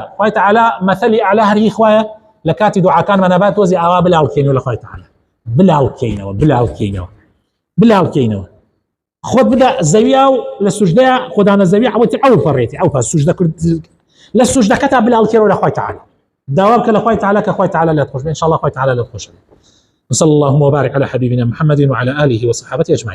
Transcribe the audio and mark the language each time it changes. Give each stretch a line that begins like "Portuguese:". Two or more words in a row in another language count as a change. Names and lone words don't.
Central Kurdish: خوای تەعالی مەثەلی ئەعلا هەر خوایە لە کاتی دوعاکانمان نەبات تۆزی ئاوا بلاڵکەینەوە لە خوای تەعالی، بلاڵکەینەوە خۆت بدە زەویە و لە سوژدەیە خۆدانە زەویە ئەوەتی ئەو پەڕێتی ئەو پاس سوژدە کرد لە سوژدەکەتا بلاڵکەرەوە لە خوای تەعالی، داوا بکە لە خوای تەعالی کە خوای تەعالی لێت خۆش بێ،
Arabic: ئینشاء الله
Central Kurdish: خوای تەعالی لێت خۆش بێ.
Arabic: وصلى اللهم وبارك على حبيبنا محمد وعلى آله وصحبه أجمعين.